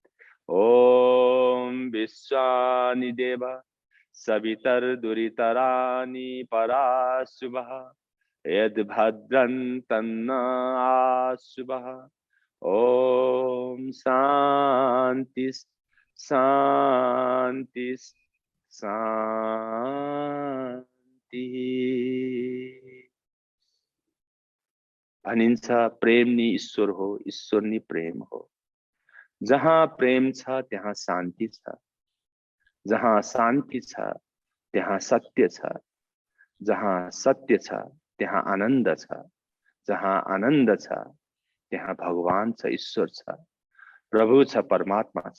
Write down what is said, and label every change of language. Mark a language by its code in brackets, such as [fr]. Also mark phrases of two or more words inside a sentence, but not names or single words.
[sa] ॐ विश्वानि देव सवितर्दुरितराणि पराशुभः यद्भद्रं तन्न आशुभः। ॐ शान्ति शान्ति शान्ति। [ne] भनिन्छ प्रेम नि ईश्वर हो, ईश्वर नि प्रेम हो। जहाँ प्रेम छ त्यहाँ शान्ति छ, जहाँ शान्ति छ त्यहाँ सत्य छ, जहाँ सत्य छ त्यहाँ आनन्द छ, जहाँ आनन्द छ त्यहाँ भगवान छ, ईश्वर छ, प्रभु छ, परमात्मा छ।